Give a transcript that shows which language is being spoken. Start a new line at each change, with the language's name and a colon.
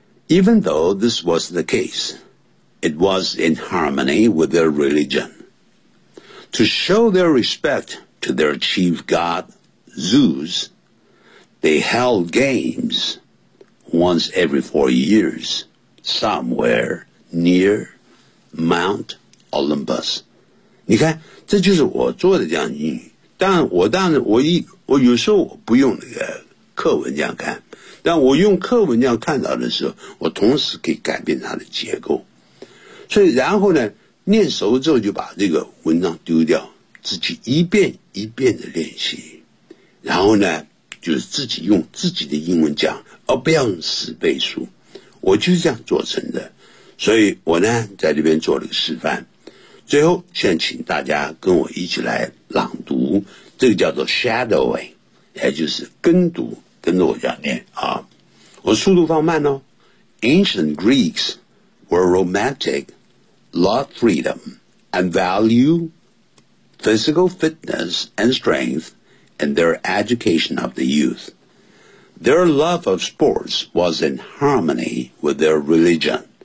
English: Even though this was the case， it was in harmony with their religion。 To show their respect to their chief god Zeus， they held gamesonce every 4 years somewhere near Mount Olympus。
Chinese: 你看，这就是我做的这样英语，但我当然我有时候我不用那个课文这样看，但我用课文这样看到的时候，我同时可以改变它的结构，所以然后呢念熟之后就把这个文章丢掉，自己一遍一遍的练习，然后呢就是自己用自己的英文讲，而不要用死背书，我就是这样做成的。所以我呢在这边做了个示范，最后现在请大家跟我一起来朗读，这个叫做 shadowing， 也就是跟读，跟着我这样念啊。我速度放慢哦。
English: Ancient Greeks were romantic, loved freedom and value physical fitness and strengthand their education of the youth. Their love of sports was in harmony with their religion.